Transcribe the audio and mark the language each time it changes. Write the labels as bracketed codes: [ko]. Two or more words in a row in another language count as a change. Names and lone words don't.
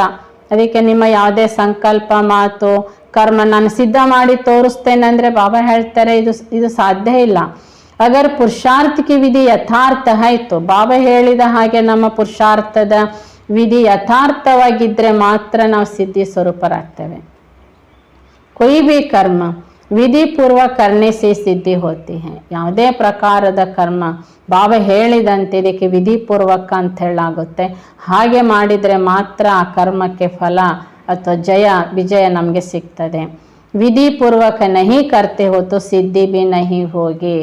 [kn] ಅದಕ್ಕೆ ನಿಮ್ಮ ಯಾವುದೇ ಸಂಕಲ್ಪ ಮಾತು ಕರ್ಮ ನಾನು ಸಿದ್ಧ ಮಾಡಿ ತೋರಿಸ್ತೇನೆ ಅಂದರೆ ಬಾಬಾ ಹೇಳ್ತಾರೆ ಇದು ಸಾಧ್ಯ ಇಲ್ಲ. [hi] अगर पुरुषार्थ की विधि यथार्थ [kn] ಆಯಿತು, ಬಾಬಾ ಹೇಳಿದ ಹಾಗೆ ನಮ್ಮ ಪುರುಷಾರ್ಥದ ವಿಧಿ ಯಥಾರ್ಥವಾಗಿದ್ದರೆ ಮಾತ್ರ ನಾವು ಸಿದ್ಧಿ ಸ್ವರೂಪರಾಗ್ತೇವೆ. [hi] कोई भी कर्म विधि पूर्वक करने से सिद्धि होती है. [kn] ಯಾವುದೇ ಪ್ರಕಾರದ ಕರ್ಮ ಬಾಬಾ ಹೇಳಿದಂತೆ ಇದಕ್ಕೆ ವಿಧಿಪೂರ್ವಕ ಅಂತ ಹೇಳಾಗುತ್ತೆ. ಹಾಗೆ ಮಾಡಿದರೆ ಮಾತ್ರ ಆ ಕರ್ಮಕ್ಕೆ ಫಲ ಅಥವಾ ವಿಜಯ ನಮಗೆ ಸಿಗ್ತದೆ. [hi] विधिपूर्वक नहीं करते हो तो सिद्धि भी नहीं होगी.